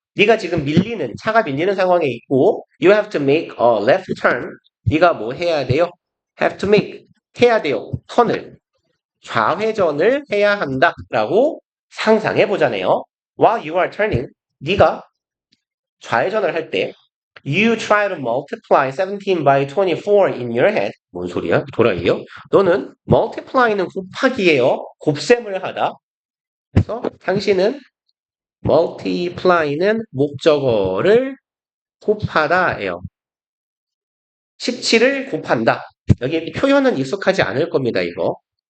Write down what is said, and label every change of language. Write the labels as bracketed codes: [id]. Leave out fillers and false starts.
[ko] 네가 지금 차가 밀리는 상황에 있고 [en] you have to make a left turn. [ko] 네가 뭐 해야 돼요? [en] have to make [ko] 해야 돼요. 턴을 좌회전을 해야 한다라고 상상해 보자네요. [en] While you are turning, [ko] 네가 좌회전을 할 때 [en] You try to multiply 17 by 24 in your head. [ko] 뭔 소리야? 도라이요? 너는 multiply는 곱하기예요. 곱셈을 하다. 그래서 당신은 multiply는 목적어를 곱하다예요. 17을 곱한다. 여기 표현은 익숙하지 않을 겁니다. 이거.